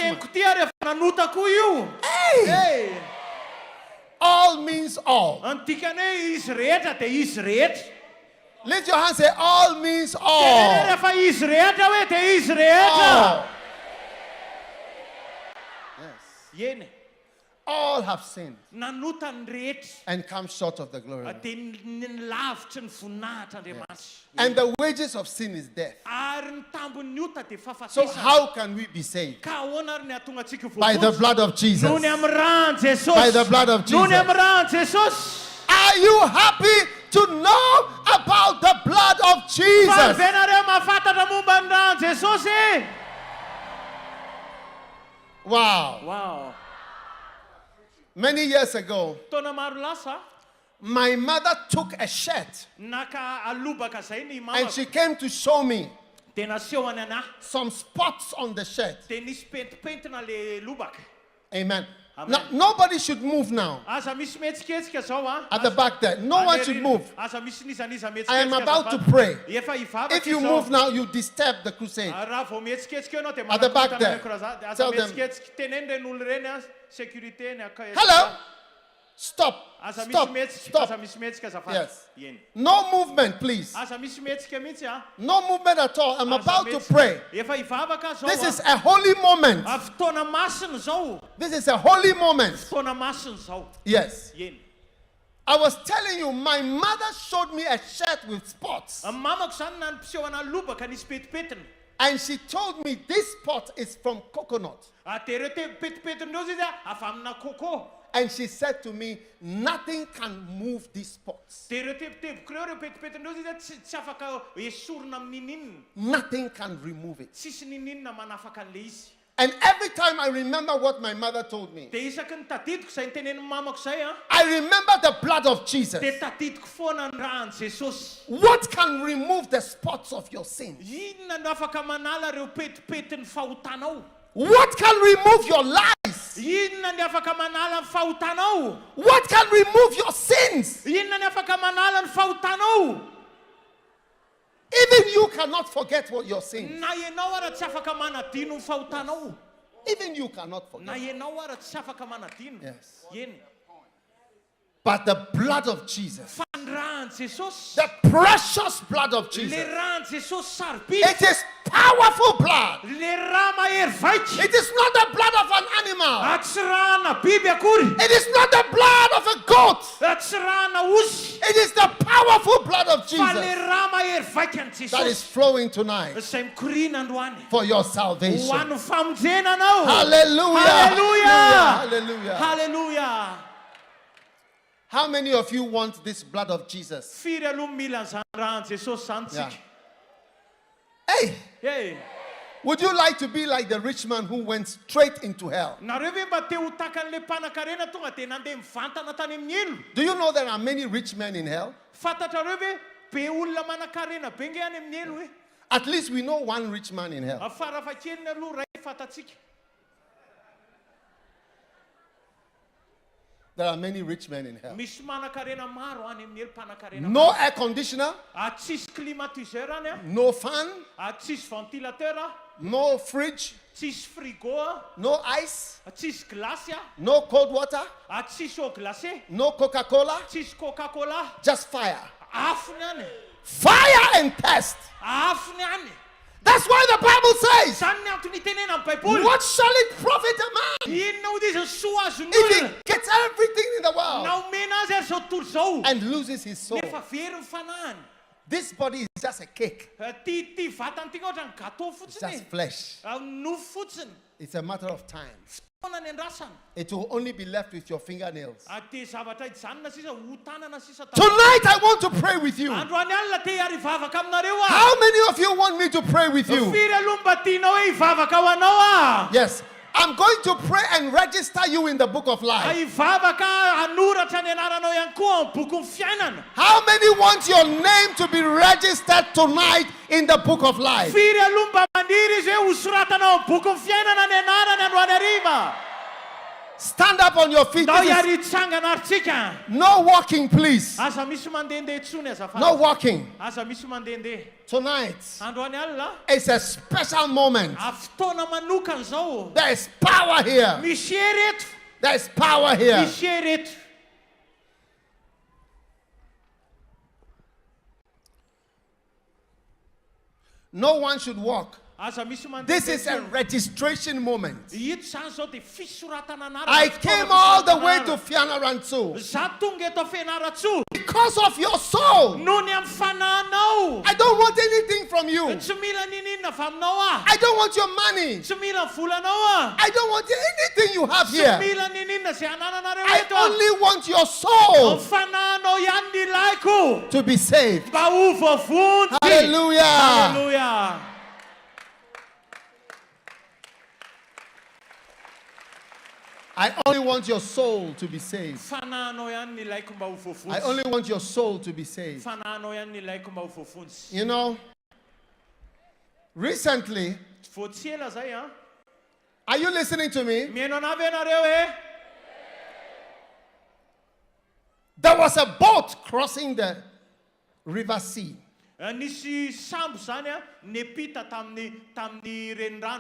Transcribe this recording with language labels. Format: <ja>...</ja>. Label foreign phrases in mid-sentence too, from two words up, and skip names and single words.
<en>Hey! All means all. Lift your hand and say, all means all. All. Yes. All have sinned</en> <mg>nanota ny rehetra</mg> <en>and come short of the glory of God.</en> <mg>dia nilavitry ny voninahitr'Andriamanitra.</mg> <en>And the wages of sin is death.</en> <mg>Ary ny tambon'ny ota dia</mg> <en>So</en> <mg>fahafatesana.</mg> <en>how can we be saved?</en> <mg>Ka ahoana ary ny ahatonga antsika</mg> <en>By the</en> <mg>voavoatra?</mg> <en>blood of Jesus.</en> <mg>Noho ny amin'ny ràn Jesosy.</mg> <en>By the blood of</en> <mg>Noho ny</mg> <en>Jesus.</en> <mg>amin'ny ràn Jesosy.</mg> <en>Are you happy to know about the blood of Jesus?</en> <mg>Venareo mahafantatra momba ny ràn Jesosy.</mg> <en>Wow. Wow. Many years ago,</en> <mg>Taona maro lasa</mg> <en>my mother took a shirt</en> <mg>naka alobaka zay ny</mg> <en>and</en> <mg>mamako.</mg> <en>she came to show me</en> <mg>Dia nasehony anahy.</mg> <en>some spots on the shirt.</en> <mg>Dia nisy pentipentina le lobaka.</mg> <en>Amen.</en> <mg>Amen.</mg> <en>Now, nobody should move now.</en> <mg>Aza misy mihetsikehtsika zao a.</mg> <en>At the back there. No one should move.</en> <mg>Aza misy nizaniza mihetsikehtsika.</mg> <en>I am about to pray.</en> <mg>Efa hivavaka</mg> <en>If you</en> <mg>izao.</mg> <en>move now, you disturb the crusade.</en> <mg>Raha vao mihetsikehtsika ianao dia</mg> <en>At the back</en> <mg>manakotana</mg> <en>there.</en> <mg>ny korazady. Aza</mg> <en>Tell them.</en> <mg>mihetsikehtsika teneny reny olo reny a sécurité ny aka-</mg> <en>Hello? Stop.</en> <mg>Aza misy</mg> <en>Stop.</en> <mg>mihetsika. Aza</mg> <en>Stop.</en> <mg>misy mihetsika azafady.</mg> <en>Yes.</en> <mg>Eny.</mg> <en>No movement, please.</en> <mg>Aza misy mihetsika mihitsy a.</mg> <en>No movement at all. I'm</en> <mg>Aza</mg> <en>about to</en> <mg>mihetsika.</mg> <en>pray.</en> <mg>Efa hivavaka zao</mg> <en>This</en> <mg>a.</mg> <en>is a holy moment.</en> <mg>Fotoana masina zao.</mg> <en>This is a holy moment.</en> <mg>Fotoana masina zao.</mg> <en>Yes.</en> <mg>Eny.</mg> <en>I was telling you, my mother showed me a shirt with spots.</en> <mg>Ny mamako zany nampiseho ana lobaka nisy petipetina.</mg> <en>And she told me this spot is from coconut.</en> <mg>Dia ireo petipetin'ireo izy a avy amina coco.</mg> <en>And she said to me, nothing can move these spots.</en> <mg>Dia ireo teboteboka ireo petipetin'ireo izy a tsy afaka esorina amin'ninina.</mg> <en>Nothing can remove it.</en> <mg>Tsisy ninina manafaka an'le izy.</mg> <en>And every time I remember what my mother told me,</en> <mg>Dia isaky ny tadidiko izay nitenen'ny mamako zay a.</mg> <en>I remember the blood of Jesus.</en> <mg>Dia tadidiko foana ny ràn Jesosy.</mg> <en>What can remove the spots of your sins?</en> <mg>Inona no afaka manala ireo petipetin'ny fahotanao?</mg> <en>What can remove your lies?</en> <mg>Inona ny afaka manala ny fahotanao?</mg> <en>What can remove your sins?</en> <mg>Inona ny afaka manala ny fahotanao?</mg> <en>Even you cannot forget what your sins.</en> <mg>Na ianao ara tsy afaka manadino ny fahotanao.</mg> <en>Even you cannot</en> <mg>Na</mg> <en>forget.</en> <mg>ianao ara tsy afaka manadino.</mg> <en>Yes.</en> <mg>Eny.</mg> <en>But the blood of Jesus,</en> <mg>Fa ny ràn Jesosy.</mg> <en>the precious blood of</en> <mg>Le</mg> <en>Jesus,</en> <mg>ràn Jesosy sarobidy.</mg> <en>it is powerful blood.</en> <mg>Le rà mahery vaika.</mg> <en>It is not the blood of an animal.</en> <mg>Tsy ràna biby akory.</mg> <en>It is not the blood of a goat.</en> <mg>Tsy ràna osy.</mg> <en>It is the powerful blood of</en> <mg>Fa le</mg> <en>Jesus</en> <mg>rà mahery vaika ny</mg> <en>that is</en> <mg>Jesosy.</mg> <en>flowing tonight</en> <mg>Izay mikorina androany.</mg> <en>for your</en> <mg>Ho</mg> <en>salvation.</en> <mg>an'ny famonjenanao.</mg> <en>Hallelujah.</en> <mg>Hallelujah.</mg> <en>Hallelujah.</en> <mg>Hallelujah.</mg> <en>How many of you want this blood of Jesus?</en> <mg>Firy aloha mila an'izany ràn Jesosy zany</mg> <en>Yeah.</en> <mg>tsika.</mg> <en>Hey,</en> <mg>Hey.</mg> <en>would you like to be like the rich man who went straight into hell?</en> <mg>Nareo ve mba te ho takan'le mpanan-karena tonga dia nandeha mivantana tany amin'ny elo?</mg> <en>Do you know there are many rich men in hell?</en> <mg>Fantatrareo ve be olona manan-karena be nge any amin'ny elo e?</mg> <en>At least we know one rich man in hell.</en> <mg>Farafahakeliny aloha ray fantatsika.</mg> <en>There are many rich men in hell.</en> <mg>Misy manan-karena maro any amin'ny elo mpanan-karena.</mg> <en>No air conditioner,</en> <mg>Tsisy climatiseur any a.</mg> <en>no fan,</en> <mg>Tsisy ventilateur a.</mg> <en>no fridge,</en> <mg>Tsisy frigo a.</mg> <en>no ice,</en> <mg>Tsisy glasy a.</mg> <en>no cold water,</en> <mg>Tsisy</mg> <fr>eau glacé.</fr> <en>no Coca-Cola,</en> <mg>Tsisy Coca-Cola.</mg> <en>just fire.</en> <mg>Afony any.</mg> <en>Fire and test.</en> <mg>Afony any.</mg> <en>That's why the Bible says,</en> <mg>Zany ny antony tenena amin'ny Baiboly.</mg> <en>what shall it profit a man</en> <mg>Inona ho izy ny soa azony</mg> <en>if</en> <mg>olona?</mg> <en>he gets everything in the world</en> <mg>Na omena azy ary zao tontolo zao.</mg> <en>and loses his soul?</en> <mg>Nefa very ny fanahany.</mg> <en>This body is just a cake.</en> <mg>Ty vatany ty ohatra ny gâteau</mg> <en>It's</en> <mg>fotsiny.</mg> <en>just flesh.</en> <mg>Nofo fotsiny.</mg> <en>It's a matter of time.</en> <mg>Foana ny andrasany.</mg> <en>It will only be left with your fingernails.</en> <mg>Ty zavatra hijanona sisa ho tanana sisa.</mg> <en>Tonight I want to pray with you.</en> <mg>Androany alina te hiarivavaka aminareo a.</mg> <en>How many of you want me to pray with you?</en> <mg>Firy aloha mba tianao hoe hivavaka ho anao a.</mg> <en>Yes. I'm going to pray and register you in the book of life.</en> <mg>Hivavaka hanoratra ny anaranao ihany koa amin'ny boky ny fiainana.</mg> <en>How many want your name to be registered tonight in the book of life?</en> <mg>Firy aloha mba maniry izy hoe ho soratanao amin'ny boky ny fiainana ny anarany androany hariva.</mg> <en>Stand up on your feet.</en> <mg>Ndao</mg> <en>This is-</en> <mg>hiary hitsangana ary tsika.</mg> <en>no walking, please.</en> <mg>Aza misy mandehandeha tsony azafady.</mg> <en>No walking.</en> <mg>Aza misy mandehandeha.</mg> <en>Tonight</en> <mg>Androany alina</mg> <en>is a special moment.</en> <mg>fotoana manokana zao.</mg> <en>There is power here.</en> <mg>Misy ereto.</mg> <en>There is power here.</en> <mg>Misy ereto.</mg> <en>No one should walk This is a registration moment.</en> <mg>Hito zany zao dia fisoratana anarana.</mg> <en>I came all the way to Fianarantsoa</en> <mg>Za tonga eto Fianarantsoa</mg> <en>because of your soul.</en> <mg>noho ny amin'ny fanahinao.</mg> <en>I don't want anything from you.</en> <mg>Tsy mila ninina avy aminao ah.</mg> <en>I don't want your money.</en> <mg>Tsy mila volanao ah.</mg> <en>I don't want anything you have</en> <mg>Tsy</mg> <en>here.</en> <mg>mila ninina zay anananareo</mg> <en>I</en> <mg>eto ah.</mg> <en>only want your</en> <mg>Ny</mg> <en>soul</en> <mg>fanahinao ihany ny ilaiko.</mg> <en>to be saved.</en> <mg>Mba ho voavonjy.</mg> <en>Hallelujah.</en> <mg>Hallelujah.</mg> <en>I only want your soul to be saved.</en> <mg>Fanahinao ihany ny ilaiko mba ho</mg> <en>I</en> <mg>voavonjy.</mg> <en>only want your soul to be saved.</en> <mg>Fanahinao ihany ny ilaiko mba ho voavonjy.</mg> <en>You know, recently,</en> <mg>Voatsy ela zay ah.</mg> <en>are you listening to me?</en> <mg>Mihaino anavy ianareo eh?</mg> <en>There was a boat crossing the river sea.</en> <mg>Nisy sambo zany ah nepita tamin'ny renirano.</mg>